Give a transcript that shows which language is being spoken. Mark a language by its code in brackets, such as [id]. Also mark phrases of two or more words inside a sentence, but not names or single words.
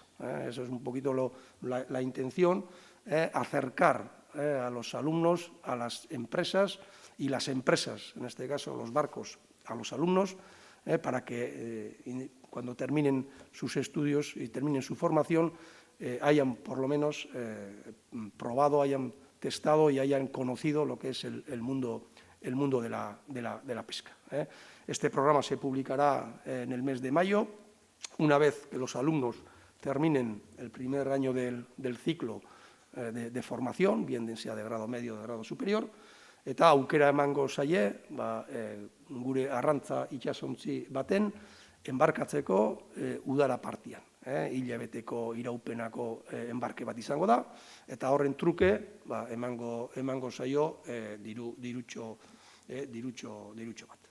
[es] Eso es un poquito la intención, acercar a los alumnos a las empresas y las empresas, en este caso los barcos, a los alumnos, para que cuando terminen sus estudios y terminen su formación hayan por lo menos probado, hayan testado y hayan conocido lo que es el mundo de la pesca. Este programa se publicará en el mes de mayo, una vez que los alumnos terminen el primer año del ciclo de formación, bien sea de grado medio o de grado superior, [eu] eta aukera emango zaie, gure arrantza itsasontzi baten, enbarkatzeko udara partian. Hilabeteko iraupenako enbarke bat izango da, eta horren truke emango zaio dirutxo bat.